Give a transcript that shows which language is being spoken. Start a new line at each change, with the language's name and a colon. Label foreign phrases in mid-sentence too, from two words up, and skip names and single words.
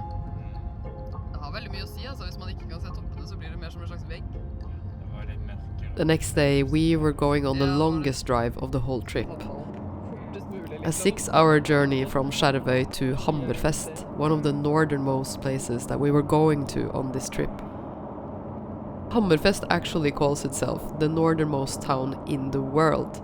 Norwegian: Det har veldig mye å si, altså. Hvis man ikke kan se toppene, så blir det mer som en slags vegg.
English: The next day we were going on the longest drive of the whole trip. A 6-hour journey from Skjervøy to Hammerfest, one of the northernmost places that we were going to on this trip. Hammerfest actually calls itself the northernmost town in the world.